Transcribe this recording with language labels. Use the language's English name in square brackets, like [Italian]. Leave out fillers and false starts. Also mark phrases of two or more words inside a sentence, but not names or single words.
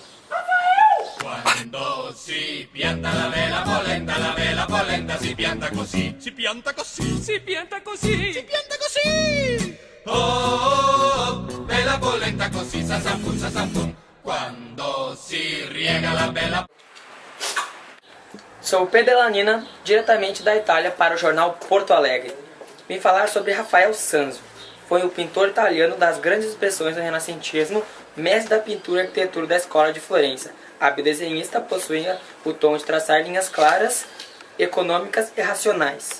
[Italian] Quando si pianta la vela polenta si pianta così, si pianta così, si pianta così, si pianta così. Oh, oh, oh, bella polenta così, sasafum. Quando si riega la bella. [Portuguese] Sou Pedro Delanina, diretamente da Itália para o jornal Porto Alegre. Vim falar sobre Rafael Sanzio. Foi o pintor italiano das grandes expressões do renascentismo, mestre da pintura e arquitetura da Escola de Florença. Hábil desenhista, possuía o tom de traçar linhas claras, econômicas e racionais.